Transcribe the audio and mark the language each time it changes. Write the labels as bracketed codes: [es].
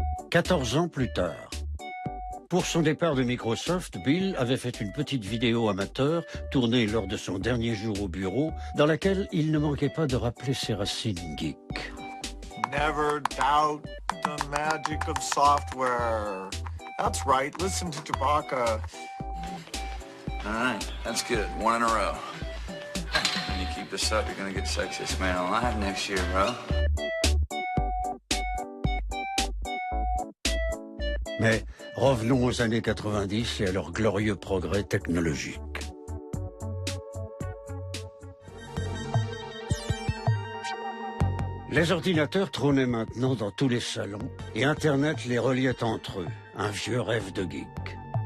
[fr] 14 ans plus tard. Pour son départ de Microsoft, Bill avait fait une petite vidéo amateur tournée lors de son dernier jour au bureau, dans laquelle il ne manquait pas de rappeler ses racines geek. [en] Never doubt the magic of software. That's right, listen to Chewbacca. All right, that's good. 1 in a row. When you keep this up, you're gonna get sexiest man alive next year, bro. [fr] Mais revenons aux années 90 et à leur glorieux progrès technologique. Les ordinateurs trônaient maintenant dans tous les salons et Internet les reliait entre eux, un vieux rêve de geek.